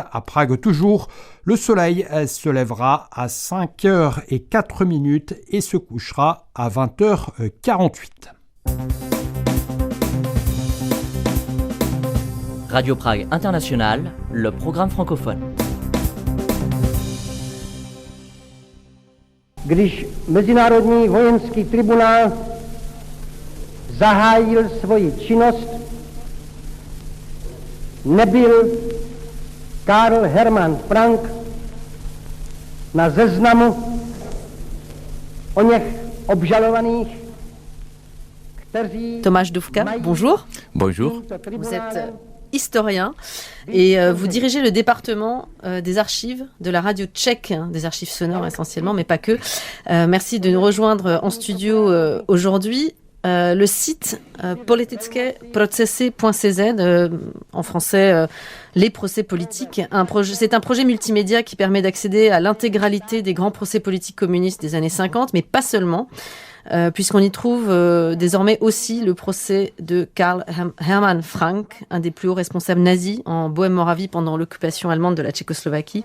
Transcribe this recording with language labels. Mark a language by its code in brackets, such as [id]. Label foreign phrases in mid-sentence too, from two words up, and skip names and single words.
[fr] À Prague toujours, le soleil se lèvera à 5h04 et se couchera à 20h48. Radio Prague International, le programme francophone. [cs] Když Mezinárodní vojenský tribunál zahájil svoji činnost, nebyl Karl Hermann Frank na seznamu oněch obžalovaných, kteří... [fr] Tomáš Dufka, bonjour. Bonjour. Vous êtes historien et vous dirigez le département des archives de la radio tchèque, des archives sonores essentiellement, mais pas que. Merci de nous rejoindre en studio aujourd'hui. Le site politické-procesy.cz, en français les procès politiques, c'est un projet multimédia qui permet d'accéder à l'intégralité des grands procès politiques communistes des années 50, mais pas seulement. Puisqu'on y trouve désormais aussi le procès de Karl Hermann Frank, un des plus hauts responsables nazis en Bohême-Moravie pendant l'occupation allemande de la Tchécoslovaquie.